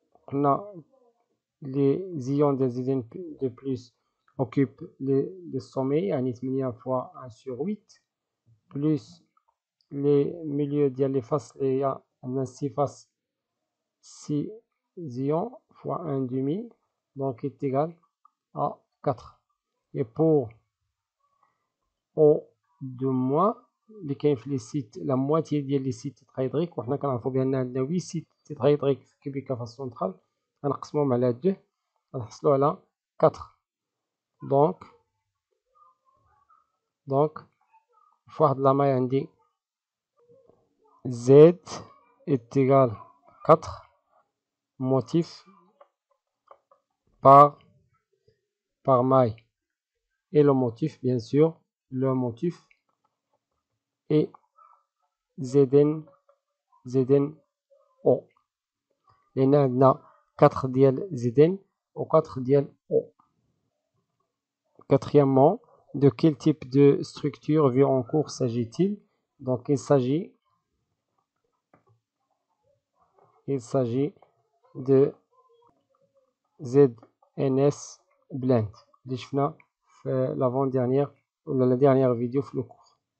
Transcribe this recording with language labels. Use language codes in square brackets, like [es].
[fr] On a les ions de ZN2+ occupent les sommets, [ar] يعني [fr] 8 fois 1/8, plus les milieux ديال les faces, il y a 6 faces, 6 ions fois 1/2, donc est égal à 4. Et pour O2-, [ar] اللي كاين في لي سيت [fr] la moitié [ar] ديال لي سيت tétraédriques, وحنا كنعرفوا بان عندنا 8 سيت [fr] tétraédriques cubiques à face centrale, [ar] غنقسموهم على 2 غنحصلوا على 4. [fr] donc [ar] في واحد لا ماي عندي [fr] Z est égal 4 motifs par maille, et le motif bien sûr est ZNO. [ar] لأن عندنا 4 ديال ZN و 4 ديال O. [fr] Quatrièmement, de quel type de structure vu en cours s'agit-il? Donc il s'agit de ZNS blend [ar] اللي شفنا في [fr] l'avant-dernière ولا la dernière vidéo في le cours.